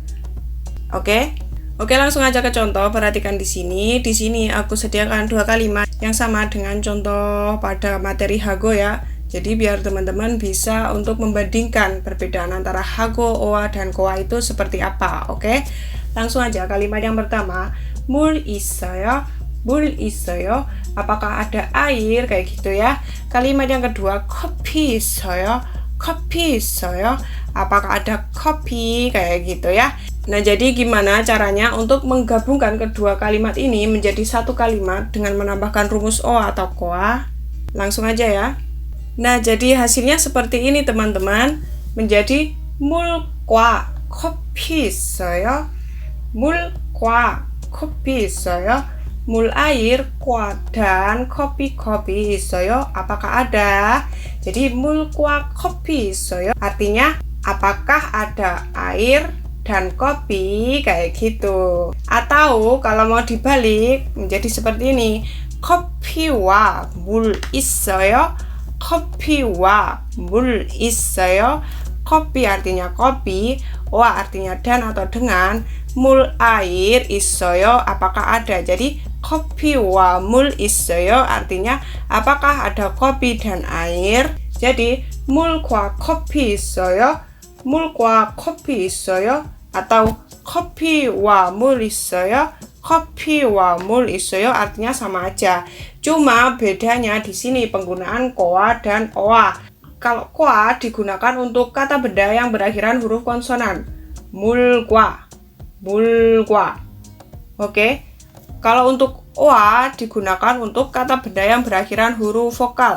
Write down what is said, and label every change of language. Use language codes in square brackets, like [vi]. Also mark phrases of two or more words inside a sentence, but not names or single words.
[id] Oke, langsung aja ke contoh. Perhatikan di sini. Di sini aku sediakan dua kalimat yang sama dengan contoh pada materi hago ya. Jadi biar teman-teman bisa untuk membandingkan perbedaan antara hago, oa, dan koa itu seperti apa. Oke, langsung aja kalimat yang pertama. [ko] 물 있어요. 물 있어요. [id] Apakah ada air? Kayak gitu ya. Kalimat yang kedua. [ko] 커피 있어요. 커피 있어요. [id] Apakah ada kopi? Kayak gitu ya. Nah, jadi gimana caranya untuk menggabungkan kedua kalimat ini menjadi satu kalimat dengan menambahkan rumus o atau koa? Langsung aja ya. Nah, jadi hasilnya seperti ini teman-teman. [ko] Menjadi 물과 커피 있어요. 물과 커피 있어요. 물 air, kwa [id] dan kopi [ko] 있어요. [id] Apakah ada? Jadi [ko] 물과 커피 있어요 [id] artinya apakah ada air dan kopi, kayak gitu. Atau kalau mau dibalik menjadi seperti ini. [ko] 커피와 물 있어요. 커피와 물 있어요. [id] kopi artinya kopi, wa artinya dan atau dengan, 물 air 있어요 apakah ada. Jadi [ko] 커피와 물 있어요 [id] artinya apakah ada kopi dan air. [ko] Jadi 물과 커피 있어요. 물과 커피 있어요 atau 커피와 물 있어요. 커피와 물 있어요 [id] artinya sama aja. Cuma bedanya di sini penggunaan koa dan oa. Kalau koa digunakan untuk kata benda yang berakhiran huruf konsonan. [ko] 물과, 물과. [id] Oke. Kalau untuk oa digunakan untuk kata benda yang berakhiran huruf vokal.